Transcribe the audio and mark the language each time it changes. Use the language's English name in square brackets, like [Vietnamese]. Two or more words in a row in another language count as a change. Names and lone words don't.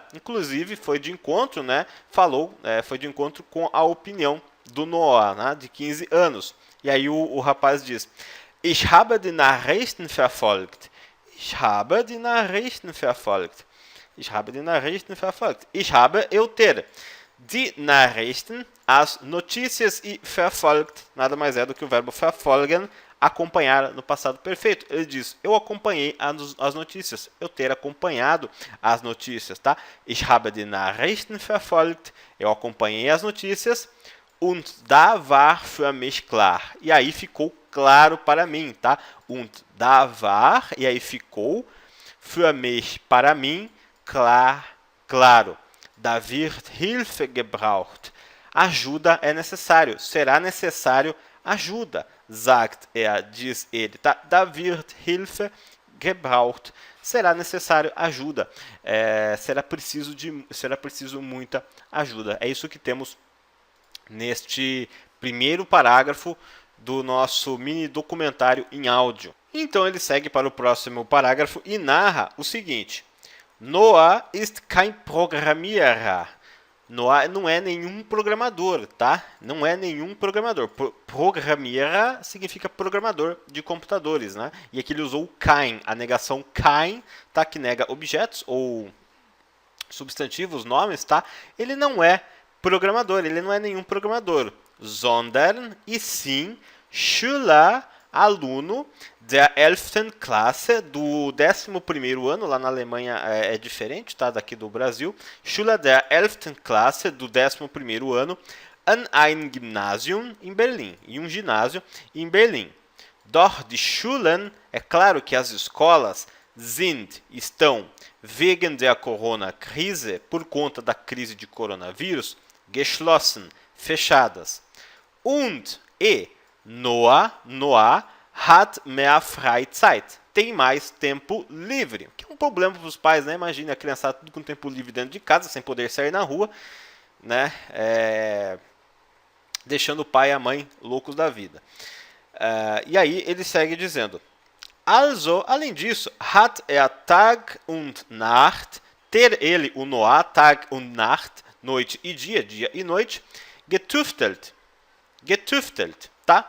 [Portuguese] Inclusive foi de encontro, né? Foi de encontro com a opinião do Noah, né? De 15 anos. E aí o rapaz diz: [German] Ich habe die Nachrichten verfolgt. Ich habe die Nachrichten verfolgt. [Portuguese] Eu ter. [German] Die Nachrichten, [Portuguese] as notícias, e verfolgt, nada mais é do que o verbo verfolgen, acompanhar no passado perfeito. Ele diz, eu acompanhei as notícias. Eu ter acompanhado as notícias, tá? [German] Ich habe die Nachrichten verfolgt. [Portuguese] Eu acompanhei as notícias. [German] Und da war für mich klar. [Portuguese] E aí ficou claro para mim, tá? [German] Und da war, [Portuguese] e aí ficou, [German] für mich, [Portuguese] para mim, claro. [German] Da wird Hilfe gebraucht. [Portuguese] Ajuda é necessário. Será necessário ajuda. Sagt diz ele. Tá? [German] Da wird Hilfe gebraucht. [Portuguese] Será necessário ajuda. Será preciso muita ajuda. É isso que temos neste primeiro parágrafo do nosso mini documentário em áudio. Então ele segue para o próximo parágrafo e narra o seguinte. [German] Noah ist kein Programmierer. [Portuguese] Noah não é nenhum programador, tá? Não é nenhum programador. Programmierer significa programador de computadores, né? E aqui ele usou kein, a negação kein, tá? Que nega objetos ou substantivos, nomes, tá? Ele não é programador, ele não é nenhum programador. Sondern, e sim, Schüler, aluno da 11ª Klasse, do 11º ano, lá na Alemanha é diferente, tá? Daqui do Brasil. Schüler da 11ª Klasse, do 11º ano, [German] an ein Gymnasium, [Portuguese] em Berlim, em um ginásio em Berlim. [German] Doch die Schulen, [Portuguese] é claro que as escolas, estão, [German] wegen der Corona-Krise, [Portuguese] por conta da crise de coronavírus, [German] geschlossen, fechadas. Und, Noah hat mehr Freizeit. [Portuguese] Tem mais tempo livre. Que é um problema para os pais, né? Imagina a criançada tudo com tempo livre dentro de casa, sem poder sair na rua, né? Deixando o pai e a mãe loucos da vida. E aí ele segue dizendo: Also, além disso, [German] hat Tag und Nacht, [Portuguese] ter ele, o Noah, [German] Tag und Nacht, [Portuguese] noite e dia, dia e noite, getüftelt, tá?